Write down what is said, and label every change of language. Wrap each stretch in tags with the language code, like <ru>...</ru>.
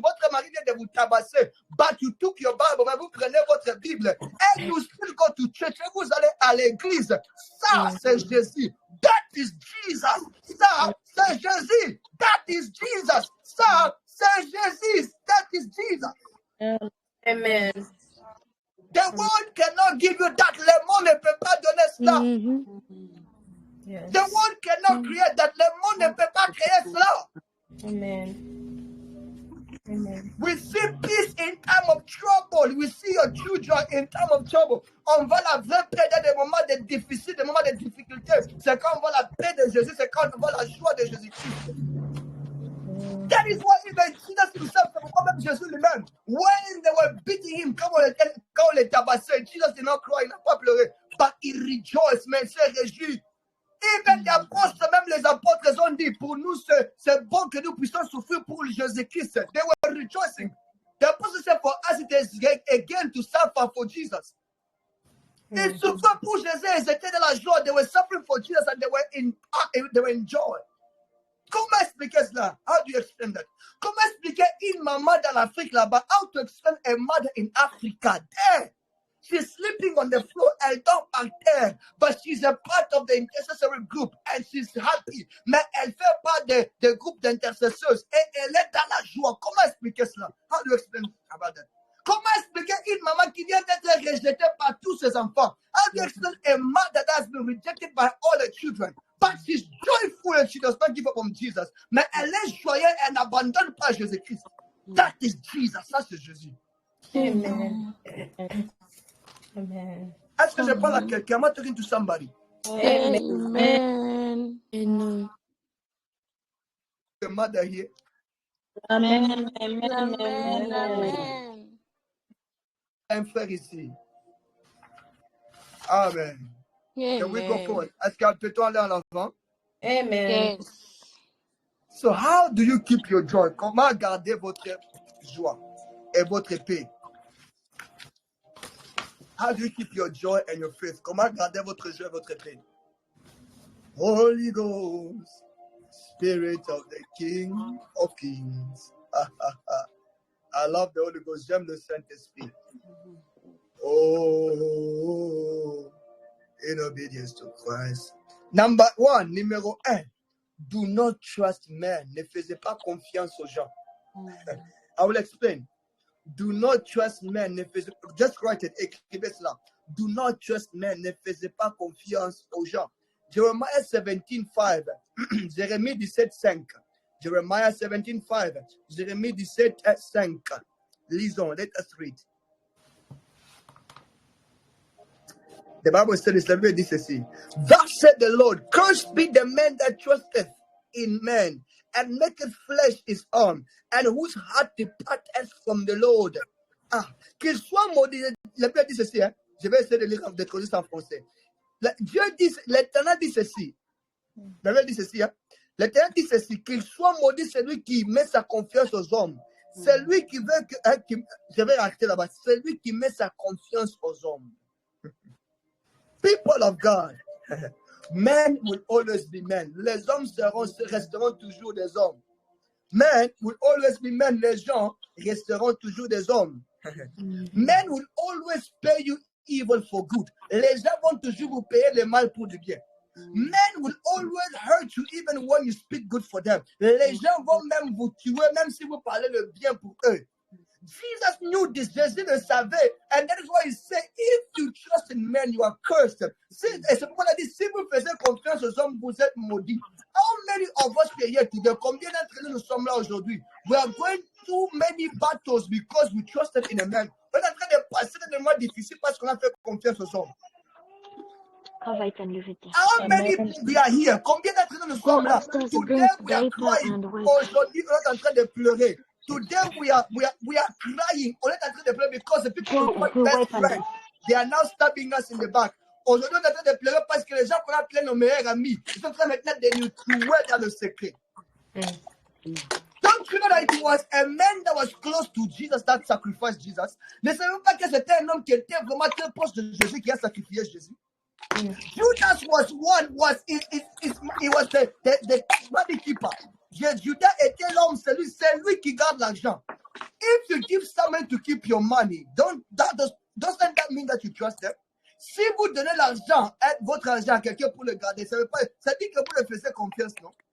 <fr>Votre mari vient de vous tabasser.</fr> <en>But you took your Bible.</en> <fr>Mais vous prenez votre Bible.</fr> <en>And you still go to church.</en> <fr>Et vous allez à l'église. Ça, c'est Jésus.</fr> <en>That is Jesus.</en> <fr>Ça, c'est Jésus.</fr> <en>That is Jesus.</en> <fr>Ça, c'est Jésus.</fr> <en>That is Jesus. Amen. The world cannot give you that.</en> <fr>Le monde ne peut pas donner cela.</fr> <en>Yes. The world cannot create that.</en> <fr>Le monde ne peut pas créer cela. Amen. Amen.</fr> <en>We see peace in time of trouble. We see your children in time of trouble.</en> <fr>On voit la vraie paix dans des moments de difficiles, des moments de difficultés. C'est quand on voit la paix de Jésus, c'est quand on voit la joie de Jésus-Christ.</fr> <en>That is why even Jesus himself,</en> <fr>c'est pourquoi même Jésus lui-même,</fr> <en>when they were beating him,</en> <fr>quand on les tabassait,</fr> <en>Jesus did not cry,</en> <fr>il n'a pas pleuré,</fr> <en>but he rejoiced,</en> <fr>mais il s'est réjoui.</fr> <en>Even the apostles,</en> <fr>même les apôtres ont dit, pour nous, c'est bon que nous puissions souffrir pour Jésus-Christ.</fr> <en>They were rejoicing. The apostles said, for us it is again to suffer for Jesus.</en> <fr>Ils souffraient pour Jésus, ils étaient dans la joie,</fr> <en>they were suffering for Jesus and they were in joy.</en> <fr>Comment expliquer cela?</fr> <en>How do you explain that?</en> <fr>Comment expliquer une maman dans l'Afrique là-bas?</fr> <en>How to explain a mother in Africa? There. She's sleeping on the floor,</en> <fr>elle dort par terre,</fr> <en>but she's a part of the intercessory group and she's happy.</en> <fr>Mais elle fait part des groupes d'intercesseurs et elle est dans la joie. Comment expliquer cela?</fr> <en>How do you explain about that?</en> <fr>Comment expliquer une maman qui vient d'être rejetée par tous ses enfants?</fr> <en>How do you explain a mother that has been rejected by all her children? But she's joyful and she does not give up on Jesus.</en> <fr>Mais elle est joyeuse et elle n'abandonne pas Jésus-Christ.</fr> <en>That is Jesus.</en> <fr>Ça, c'est Jésus. Amen. Amen. Est-ce que je parle à quelqu'un?</fr> <en>Am I talking to somebody? Amen. Amen. The mother here. Amen. Amen.</en> <fr>Un frère ici.</fr> <en>Amen. Can we go forward?</en> <fr>Est-ce qu'elle peut aller en avant? Amen.</fr> <en>Yes. So how do you keep your joy?</en> <fr>Comment garder votre joie et votre paix?</fr> <en>How do you keep your joy and your faith?</en> <fr>Comment garder votre joie et votre paix?</fr> <en>Holy Ghost, Spirit of the King of Kings. I love the Holy Ghost.</en> <fr>J'aime le Saint-Esprit. Oh,</fr> <en>In obedience to Christ. Number one, numéro 1. Do not trust men.</en> <fr>Ne faisez pas confiance aux gens.</fr> <en>I will explain. Do not trust men.</en> <fr>Ne faisez,</fr> <en>just write it.</en> <fr>Écrivez cela.</fr> <en>Do not trust men.</en> <fr>Ne faisez pas confiance aux gens.</fr> <en>Jeremiah 17:5. Jérémie 17:5. Jeremiah 17:5. Jérémie 17:5.</en> <fr>Lisons.</fr> <en>Let us read. The Bible says, let me read this ceci. Thus said the Lord, cursed be the man that trusteth in men, and maketh flesh his arm, and whose heart departeth from the Lord.</en> <fr>Qu'il soit maudit. La Bible dit ceci, hein? Je vais essayer de lire de traduire ça en français. Dieu dit, l'Éternel dit ceci. La Bible dit ceci, hein? L'Éternel dit ceci, qu'il soit maudit celui qui met sa confiance aux hommes. Celui qui veut que, je vais racheter là-bas, celui qui met sa confiance aux hommes.</fr> <en>People of God, men will always be men.</en> <fr>Les hommes resteront toujours des hommes.</fr> <en>Men will always be men.</en> <fr>Les gens resteront toujours des hommes.</fr> <en>Men will always pay you evil for good.</en> <fr>Les gens vont toujours vous payer le mal pour du bien.</fr> <en>Men will always hurt you even when you speak good for them.</en> <fr>Les gens vont même vous tuer même si vous parlez le bien pour eux.</fr> <en>Jesus knew this.</en> <fr>Jésus le savait.</fr> <en>And that is why he said, if you trust in men, you are cursed.</en> <fr>Et c'est pourquoi il a dit, si vous faites confiance aux hommes, vous êtes maudits.</fr> <en>How many of us are here today?</en> <fr>Combien d'entre nous sommes là aujourd'hui?</fr> <en>We are going through many battles because we trusted in a man.</en> <fr>On est en train de passer des moments difficiles parce qu'on a fait confiance aux hommes.</fr> <en>How many we are here?</en> <fr>Combien d'entre nous sommes là?</fr> <en>Today we are crying.</en> <fr>Aujourd'hui, on est en train de pleurer.</fr> <en>Today we are crying.</en> <fr>On est en train de pleurer</fr> <en>because the people who were best friends, they are now stabbing us in the back.</en> <fr>Aujourd'hui, on est en train de pleurer parce que les gens qu'on a appelés nos meilleurs amis, ils sont en train maintenant de nous tuer dans le secret.</fr> <en>Don't you know that it was a man that was close to Jesus that sacrificed Jesus?</en> <fr>Ne savez-vous pas que c'était un homme qui était vraiment très proche de Jésus qui a sacrifié Jésus?</fr> <en>Judas was he was the money keeper.</en> <fr>Judas était l'homme, c'est lui qui garde l'argent.</fr> <en>If you give someone to keep your money, doesn't that mean that you trust them?</en> <fr>Si vous donnez l'argent, votre argent à quelqu'un pour le garder, ça dit que vous le faites confiance, non?</fr>